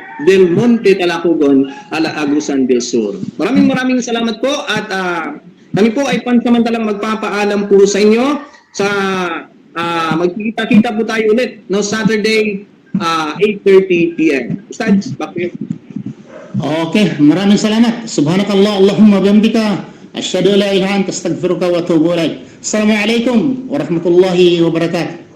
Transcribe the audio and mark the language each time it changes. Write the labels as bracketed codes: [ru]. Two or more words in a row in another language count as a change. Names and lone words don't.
[tl] Del Monte Talacogon, Agusan del Sur. Maraming salamat po at kami po ay pansamantalang magpapaalam po sa inyo sa magkikita-kita po tayo ulit no Saturday 8:30 p.m. [en] Ustads, back to you. [tl] Okay, maraming salamat. [ar] سبحانك اللهم وبحمدك أشهد أن لا إله إلا أنت أستغفرك وأتوب إليك. السلام عليكم ورحمة الله وبركاته.